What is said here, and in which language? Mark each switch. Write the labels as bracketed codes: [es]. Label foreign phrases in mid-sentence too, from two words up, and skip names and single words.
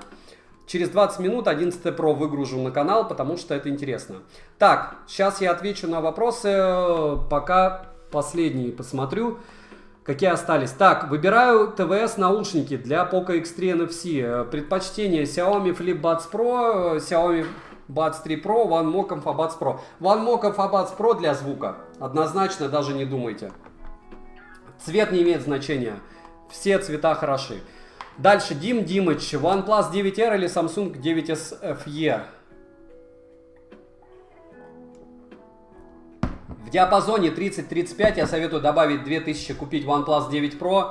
[ru] Через 20 минут 11 Pro выгружу на канал, потому что это интересно. Так, сейчас я отвечу на вопросы, пока последние посмотрю, какие остались. Так, выбираю ТВС наушники для Poco X3 NFC. Предпочтение Xiaomi Flip Buds Pro, Xiaomi Buds 3 Pro, OneMo Comfort Buds Pro. OneMo Comfort Buds Pro для звука. Однозначно, даже не думайте. Цвет не имеет значения. Все цвета хороши. Дальше, Димыч. OnePlus 9R или Samsung 9S FE? В диапазоне 30-35 я советую добавить 2000, купить OnePlus 9 Pro.